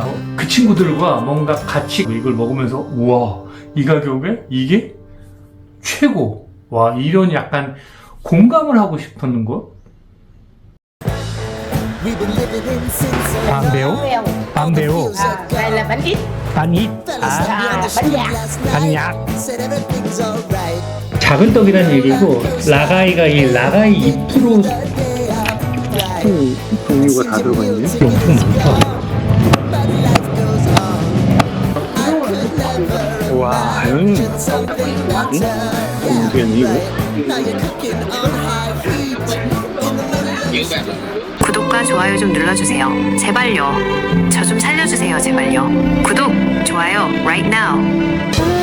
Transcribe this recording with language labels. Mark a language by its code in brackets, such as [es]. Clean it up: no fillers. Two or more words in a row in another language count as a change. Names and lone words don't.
[ko] 그 친구들과 뭔가 같이 이걸 먹으면서 우와 이 가격에 이게 최고. 와 이런 약간 공감을 하고 싶은 거. 밤배우? 밤배우. [vi] Đây là bánh ít. [ko] 아니, [vi] Bánh dạt. [ko] 아니야. 작은 떡이라는 얘기고, 라가이가 이 라가이 2% 종류가 다 들어가 있네. 엄청 많다. 와, 모르겠네 이거. 구독과 좋아요 좀 눌러주세요. 제발요. 저 좀 살려주세요. 제발요. 구독, 좋아요, [en] right now.